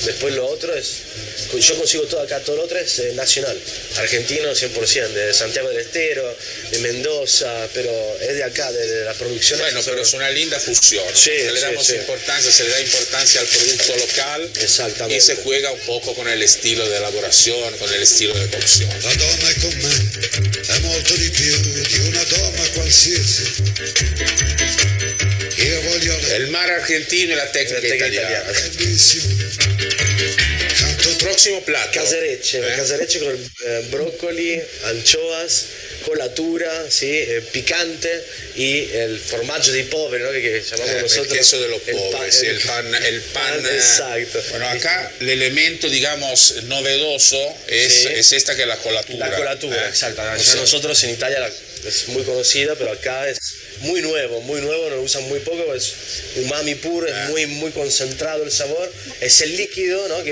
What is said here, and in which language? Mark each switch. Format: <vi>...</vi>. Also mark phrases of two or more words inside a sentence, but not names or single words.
<es>Después lo otro yo consigo todo acá, todo lo otro es nacional, argentino 100%, de Santiago del Estero, de Mendoza, pero es de acá, de la producción. Bueno, pero es una linda fusión. Se le da importancia al producto local. Exactamente. Y se juega un poco con el estilo de elaboración, con el estilo de cocción.</es> <it>La donna con me è molto di più di una donna qualsiasi.</it> <es>El mar argentino y la técnica italiana. Próximo plato. Caserecce con brócoli, anchoas, colatura, ¿sí? Picante y el</es> <it>formaggio dei poveri,</it> <es>¿no? que llamamos nosotros. El queso de los pobres, el pan. Exacto. Bueno, acá el elemento, digamos, novedoso es esta que es la colatura. La colatura, exacto. Nosotros en Italia es muy conocida, pero acá es muy nuevo, no lo usan muy poco, es umami puro, es muy concentrado el sabor, es el líquido, ¿no?</es>